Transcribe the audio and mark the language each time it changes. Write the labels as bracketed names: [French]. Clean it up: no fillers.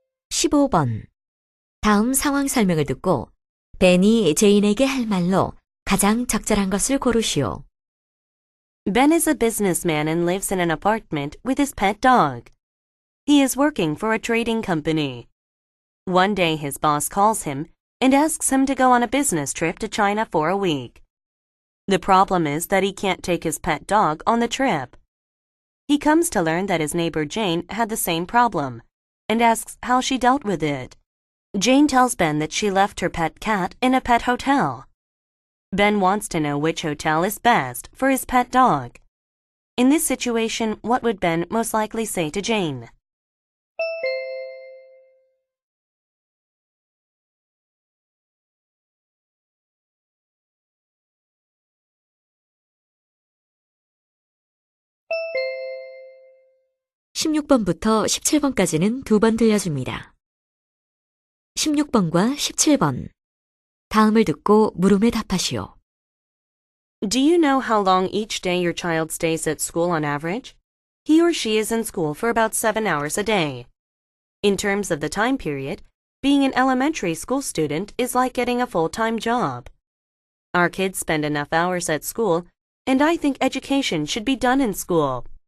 [Korean] (15번) 다음 상황 설명을 듣고 벤이 제인에게 할 말로 가장 적절한 것을 고르시오. [English] Ben is a businessman and lives in an apartment with his pet dog. He is working for a trading company. One day his boss calls him and asks him to go on a business trip to China for a week. The problem is that he can't take his pet dog on the trip. He comes to learn that his neighbor Jane had the same problem and asks how she dealt with it. Jane tells Ben that she left her pet cat in a pet hotel. Ben wants to know which hotel is best for his pet dog. In this situation, what would Ben most likely say to Jane? [Korean] (16번부터 17번까지는 2번 들려줍니다. 16번과 17번 다음을 듣고 물음에 답하시오. [English] Do you know how long each day your child stays at school on average? He or she is in school for about 7 hours a day. In terms of the time period, being an elementary school student is like getting a full-time job. Our kids spend enough hours at school, and I think education should be done in school.